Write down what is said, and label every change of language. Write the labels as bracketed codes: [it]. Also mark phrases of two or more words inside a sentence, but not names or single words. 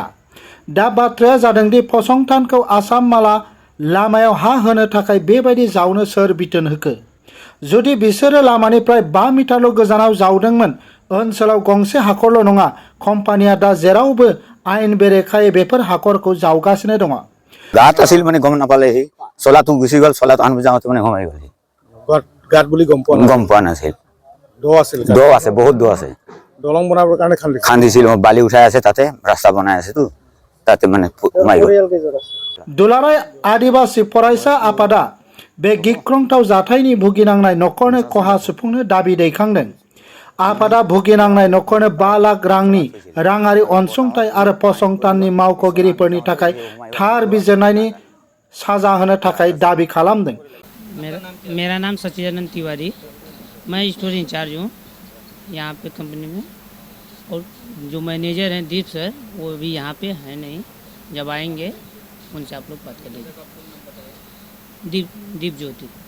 [brx] दा बाथ्राया जादों दि फसंथानखौ आसाम माला लामायाव हा होनो थाखाय बेबायदि जावनो सोर बिथोन होखो? जुदि बिसोरो लामानिफ्राय 5 मिटारल' गोजानाव जावदोंमोन, ओनसोलाव गंसे हाखरल' नङा, कम्पानिया दा जेरावबो आयेन बेरेखायै बेफोर हाखरखौ जावगासिनो दङ। [as] गात আছিল মানে গম নাপালেহি, চলাটো গুচি গ'ল, চলাটো আনব যাওঁতে মানে সোমাই গ'ল। গাত বুলি গম পোৱা নাছিল। দ আছিল, দ আছে, বহুত দ আছে। দলং বনাবৰ কাৰণে খান্দিছিল, বালি উঠাই আছে, তাতে ৰাস্তা বনাই আছে তো, তাতে মানে সোমাই গ'ল। [brx] दुलाराय आदिबासी फरायसा आफादा बे गिख्रंथाव जाथायनि भुगिनांनाय नखरनो खहा सुफुंनो दाबि दैखांदों। आफादा भुगिनांनाय नखरनो 5 लाख रांनि राङारि अनसुंथाइ आरो फसंथाननि मावख'गिरिफोरनि थाखाय थार बिजिरनायनि साजा होनो थाखाय दाबि खालामदों। [hi] मेरा नाम सचिदानंद तिवारी, मैं [en] store in-charge [hi] हूँ यहाँ पे कंपनी में, और जो मैनेजर हैं दीप सर वो भी यहाँ पे है नहीं। जब आएंगे उनसे आप लोग बात कर लीजिए। दीप ज्योति।